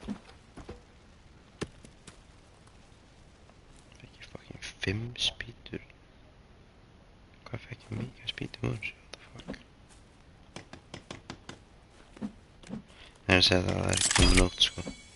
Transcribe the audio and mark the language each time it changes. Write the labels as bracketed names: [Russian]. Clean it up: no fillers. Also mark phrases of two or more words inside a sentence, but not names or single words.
[Icelandic] Fekk ég fucking 5 spýtur. Hvað fekk ég mikið spýtum úr þessu? [English] What the fuck? [Icelandic] Nei, að segja það er ekki komið nótt, sko.